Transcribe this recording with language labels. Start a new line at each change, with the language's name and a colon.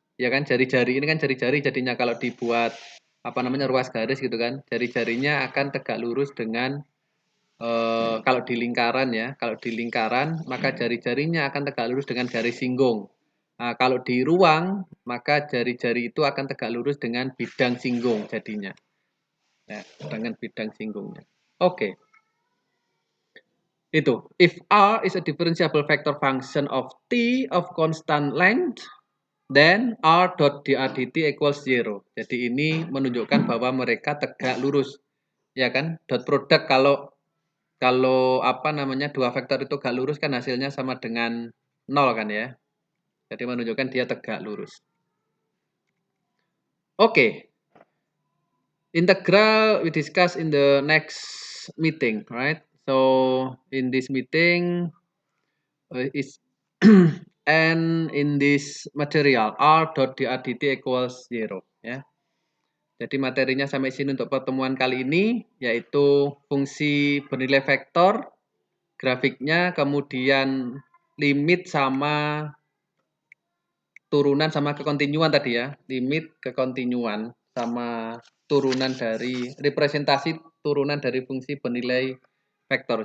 Indonesian: Ya kan jari-jari ini kan jari-jari jadinya kalau dibuat apa namanya ruas garis gitu kan, jari-jarinya akan tegak lurus dengan kalau di lingkaran ya, kalau di lingkaran maka jari-jarinya akan tegak lurus dengan garis singgung. Nah, kalau di ruang maka jari-jari itu akan tegak lurus dengan bidang singgung jadinya. Ya, dengan bidang singgungnya. Oke. Itu.
English: If R is a differentiable vector function of T of constant length, then R dot dr dt equals 0.
Indonesian: Jadi ini menunjukkan bahwa mereka tegak lurus. Ya kan? Dot product kalau apa namanya dua vektor itu gak lurus kan hasilnya sama dengan 0 kan ya. Jadi menunjukkan dia tegak lurus. Oke.
English: Integral we discuss in the next meeting, right? So in this meeting is and in this material r dot dr dt equals 0 ya.
Indonesian: Jadi materinya sampai sini untuk pertemuan kali ini, yaitu fungsi bernilai vektor, grafiknya, kemudian limit sama turunan sama kekontinuan tadi ya. Limit kekontinuan sama turunan dari representasi turunan dari fungsi bernilai vektor.